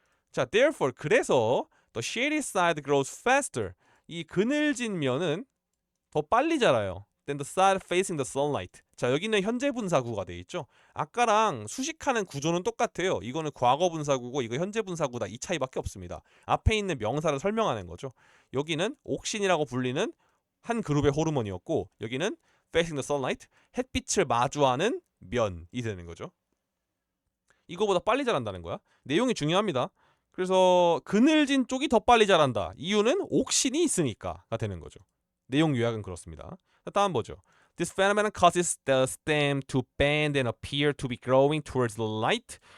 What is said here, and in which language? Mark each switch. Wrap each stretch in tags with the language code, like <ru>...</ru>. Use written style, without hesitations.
<en>자, therefore,</en> <ko>그래서</ko> <en>the shady side grows faster.</en> <ko>이 그늘진 면은 더 빨리 자라요.</ko> <en>than the side facing the sunlight.</en> <ko>자, 여기는 현재 분사구가 돼 있죠. 아까랑 수식하는 구조는 똑같아요. 이거는 과거 분사구고 이거 현재 분사구다. 이 차이밖에 없습니다. 앞에 있는 명사를 설명하는 거죠. 여기는 옥신이라고 불리는 한 그룹의 호르몬이었고 여기는</ko> <en>facing the sunlight,</en> <ko>햇빛을 마주하는 면이 되는 거죠. 이거보다 빨리 자란다는 거야. 내용이 중요합니다. 그래서 그늘진 쪽이 더 빨리 자란다. 이유는 옥신이 있으니까가 되는 거죠. 내용 요약은 그렇습니다. 다음 보죠.</ko> <en>This phenomenon causes the stem to bend and appear to be growing towards the light.</en>